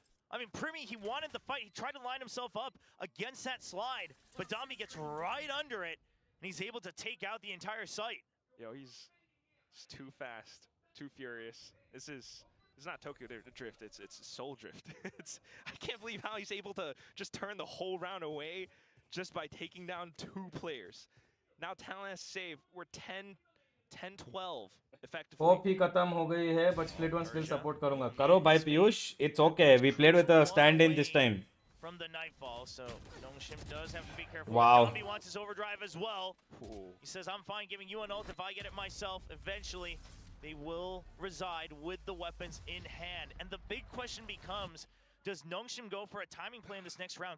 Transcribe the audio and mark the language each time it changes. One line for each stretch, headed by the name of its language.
English: I mean, Primi, he wanted the fight. He tried to line himself up against that slide, but Dambi gets right under it, and he's able to take out the entire site. Yo, he's too fast, too furious. It's not Tokyo Drift, it's Soul Drift. I can't believe how he's able to just turn the whole round away just by taking down 2 players. Now Talon has saved. We're 10-12 effectively.
Hindi: Hope ही खत्म हो गई है,
English: but split one still
Hindi: support करूंगा. करो भाई Piyush.
English: It's okay. We played with a stand-in this time. From the Nightfall, so Nongshim does have to be careful. Wow. Dambi wants his overdrive as well. Ooh. He says, I'm fine giving you an ult if I get it myself. Eventually, they will reside with the weapons in hand. And the big question becomes, does Nongshim go for a timing play in this next round?